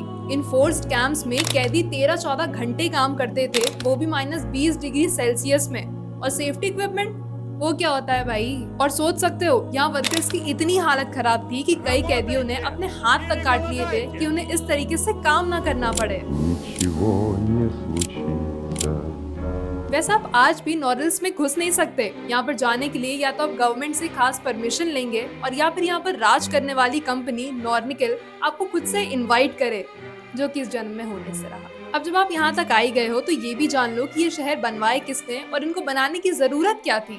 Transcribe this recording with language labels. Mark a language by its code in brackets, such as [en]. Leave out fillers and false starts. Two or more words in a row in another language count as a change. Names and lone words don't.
[hi] इन [en] forced camps [hi] में कैदी 13-14 घंटे काम करते थे, वो भी -20 [en] degree Celsius [hi] में। और [en] safety equipment [hi] वो क्या होता है भाई? और सोच सकते हो यहाँ वर्कर्स की इतनी हालत खराब थी कि कई कैदियों ने अपने हाथ तक काट लिए थे कि उन्हें इस तरीके से काम ना करना पड़े। [ru] Ничего не случится. [hi] वैसे आप आज भी नोरिल्स्क में घुस नहीं सकते। यहाँ पर जाने के लिए या तो आप गवर्नमेंट से खास परमिशन लेंगे और या फिर यहाँ पर राज करने वाली कंपनी नॉर्निकल आपको खुद से इनवाइट करे, जो कि इस जन्म में होने से रहा। अब जब आप यहाँ तक आई गए हो तो ये भी जान लो कि ये शहर बनवाए किसने और इनको बनाने की जरूरत क्या थी।